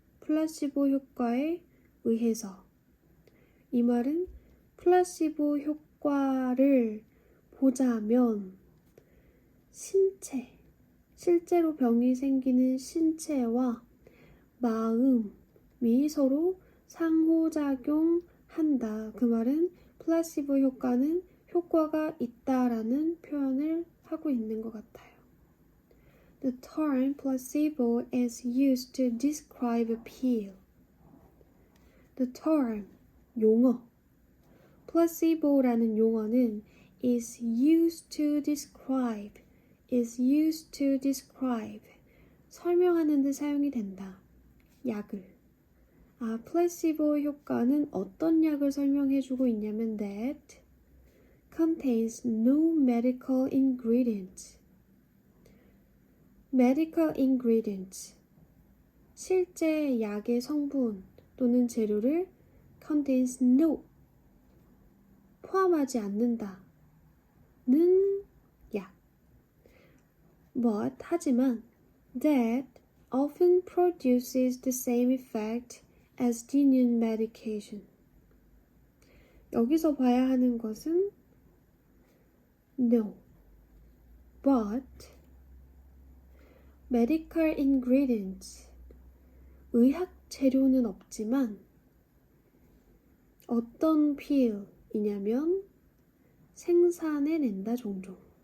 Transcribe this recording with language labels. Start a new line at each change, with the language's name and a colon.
Korean: 플라시보 효과에 의해서. 이 말은 플라시보 효과를 보자면 실제로 병이 생기는 신체와 마음이 서로 상호작용한다. 그 말은 플라시보 효과는 효과가 있다라는 표현을 하고 있는 것 같아요.
English: The term placebo is used to describe a pill. The term,
Korean: 용어.
English: placebo라는 용어는 is used to describe, is used to describe
Korean: 설명하는 데 사용이 된다. 약을. 플라시보 효과는 어떤 약을 설명해주고 있냐면
English: that contains no medical ingredients. medical ingredients.
Korean: 실제 약의 성분 또는 재료를
English: contains no.
Korean: 포함하지 않는다. 는 약.
English: But
Korean: 하지만
English: that often produces the same effect as genuine medication.
Korean: 여기서 봐야 하는 것은
English: no, but medical ingredients,
Korean: 의학 재료는 없지만 어떤 필이냐면 생산해낸다 종종.